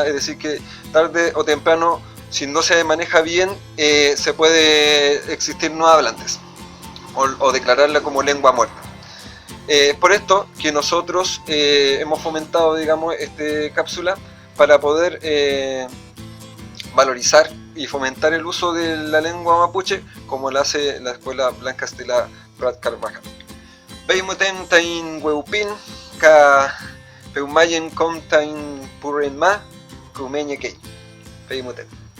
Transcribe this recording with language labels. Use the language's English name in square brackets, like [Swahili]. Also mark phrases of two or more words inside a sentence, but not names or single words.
[Spanish] Es decir, que tarde o temprano, si no se maneja bien, se puede existir no hablantes o declararla como lengua muerta. Por esto que nosotros hemos fomentado, digamos, esta cápsula para poder valorizar y fomentar el uso de la lengua mapuche, como lo hace la Escuela Blanca Estela Prat Carvajal. [Mapuche] Peimuten tain hueupin, ka peumayen com tain purrenma, kumeñequei. Peimuten.